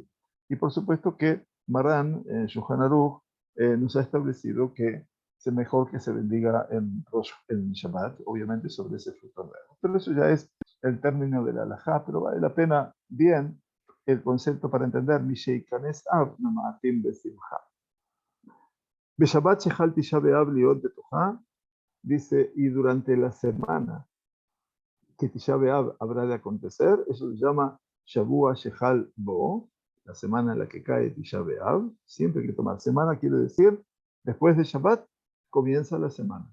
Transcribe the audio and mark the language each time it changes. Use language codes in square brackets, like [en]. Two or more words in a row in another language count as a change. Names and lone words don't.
[es] Y por supuesto que Marán, en Shulchan Aruch, nos ha establecido que es mejor que se bendiga en Shabbat, obviamente sobre ese fruto nuevo. Pero eso ya es el término de la halajá, pero vale la pena bien el concepto para entender [he] משנכנס אב ממעטין בשמחה. בשבת שחל תשעה באב להיות בתוכה, [es] dice, y durante la semana que Tisha B'Av habrá de acontecer, eso se llama [he] שבוע שחל בו, [es] la semana en la que cae Tisha B'Av. Siempre hay que tomar semana, quiere decir, después de Shabbat comienza la semana.